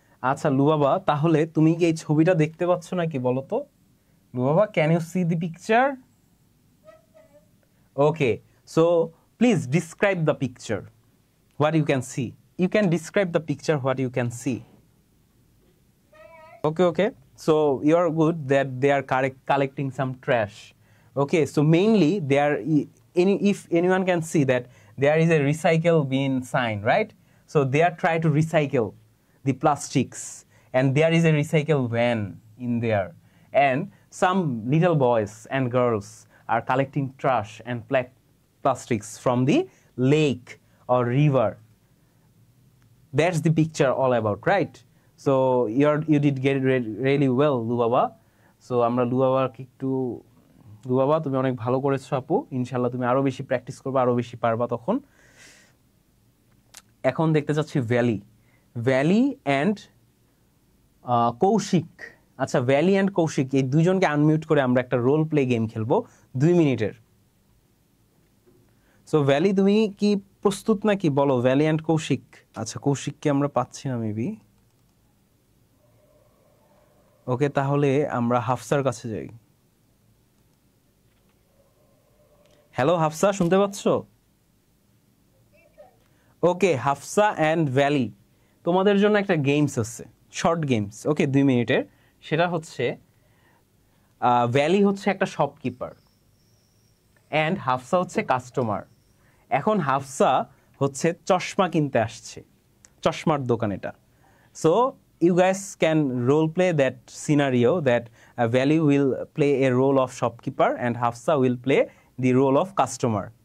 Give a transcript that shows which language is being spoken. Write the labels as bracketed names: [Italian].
[Bangla] আচ্ছা লুবাবা, তাহলে তুমি কি এই ছবিটা দেখতে পাচ্ছ নাকি বলো তো? [English] Lubaba, can you see the picture? Okay, so please describe the picture, what you can see. You can describe the picture, what you can see. Okay, so you are good that they are collecting some trash. Okay, so mainly they are, if anyone can see that there is a recycle bin sign, right? So they are trying to recycle the plastics, and there is a recycle van in there, and some little boys and girls are collecting trash and plastics from the lake or river. That's the picture all about, right? So you did get it really well, Lubaba. [Bangla] So আমরা লুবাবাকে একটু, লুবাবা তুমি অনেক ভালো করেছো আপু, ইনশাল্লাহ তুমি আরো বেশি প্র্যাকটিস করবে, আরো বেশি পারবা তখন। এখন দেখতে চাচ্ছি ভ্যালি অ্যান্ড কৌশিক। আচ্ছা, ভ্যালি অ্যান্ড কৌশিক এই দুইজনকে আনমিউট করে আমরা একটা রোল প্লে গেম খেলবো 2 মিনিটের। সো ভ্যালি, তুমি কি প্রস্তুত নাকি বলো, ভ্যালি অ্যান্ড কৌশিক? আচ্ছা, কৌশিককে আমরা পাচ্ছি না মেবি। ওকে, তাহলে আমরা হাফসার কাছে যাই। হ্যালো হাফসা, শুনতে পাচ্ছ? ওকে, হাফসা অ্যান্ড ভ্যালি, তোমাদের জন্য একটা গেমস আছে, শর্ট গেমস, ওকে, 2 মিনিটের। সেটা হচ্ছে ভ্যালি হচ্ছে একটা শপকিপার অ্যান্ড হাফসা হচ্ছে কাস্টমার। এখন হাফসা হচ্ছে চশমা কিনতে আসছে, চশমার দোকান এটা। [English] So you guys can role play that scenario that Valley will play a role of shopkeeper and Hafsa will play the role of customer.